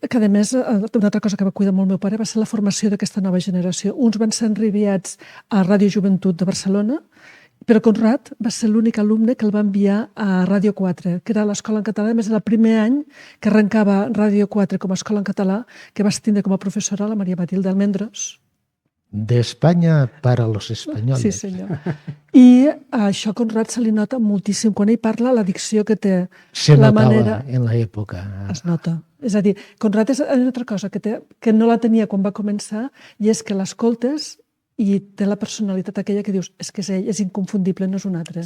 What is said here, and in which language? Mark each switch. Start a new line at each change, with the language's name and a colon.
Catalan: Que a més, una altra cosa que va cuidar molt el meu pare va ser la formació d'aquesta nova generació. Uns van ser enviats a Ràdio Joventut de Barcelona, però Conrad va ser l'únic alumne que el va enviar a Ràdio 4, que era l'escola en català. A més, era el primer any que arrencava Ràdio 4 com a escola en català, que vas tindre com a professora la Maria Matilde Almendros.
Spanish: De España para los españoles.
Catalan: Sí, senyor. I a això a Conrad se li nota moltíssim. Quan ell parla, la dicció que té, Se la notava manera... en l'època. Es nota. És a dir, Conrad és una altra cosa que no la tenia quan va començar, i és que l'escoltes i té la personalitat aquella que dius és que és ell, és inconfundible, no és un altre.